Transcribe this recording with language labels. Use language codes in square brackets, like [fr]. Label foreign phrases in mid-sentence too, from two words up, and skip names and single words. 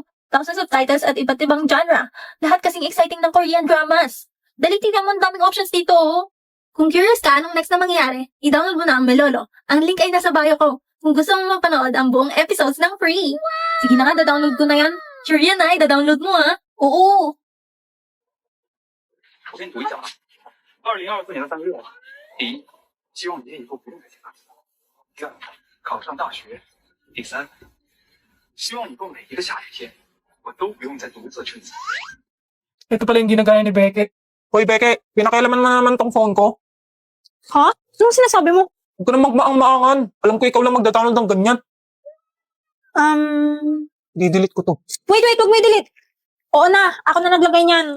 [tl] Tapos ng subtitles at iba't ibang genre. Lahat kasing exciting ng [en] Korean dramas. [tl] Dali tignan mo, ang daming options dito, oh. Kung curious ka anong next na mangyari, i-download mo na ang Melolo. Ang link ay nasa bio ko. Kung gusto mo mapanood ang buong episodes ng free. Sige na nga, da-download ko na yan. Sure yan ay, da-download mo ha. Oo. [zh] 我先读一下啊。2024年的3个愿望：第一，希望明天以后不用再见大家；第二，考上大学；第三，希望以后每一个下雨天，我都不用再独自去走。 [tl] Ito pala yung ginagaya ni Becky. Hoy, Becky, pinakailaman mo naman tong phone ko. Ha? Anong sinasabi mo? Huwag ka na magmaang-maangan. Alam ko ikaw lang magda-download ng ganyan. I-delete ko to. Wait, huwag mo i-delete. Oo na, ako na naglagay niyan.